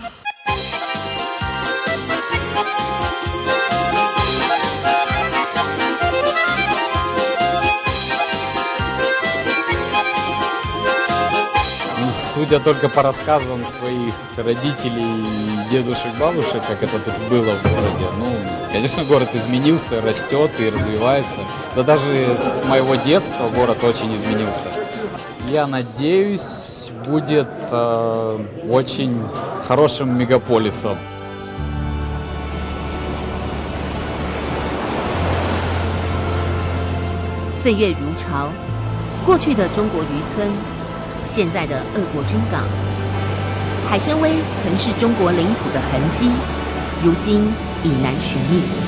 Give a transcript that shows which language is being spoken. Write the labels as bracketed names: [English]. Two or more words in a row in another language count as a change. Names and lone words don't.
[Russian] Судя только по рассказам своих родителей, дедушек, бабушек, как это тут было в городе, конечно, город изменился, растет и развивается. Да даже с моего детства город очень изменился. Я надеюсь, будет очень хорошим мегаполисом. [Chinese] 岁月如潮，过去的中国渔村。现在的俄国军港，海参崴曾是中国领土的痕迹，如今已难寻觅。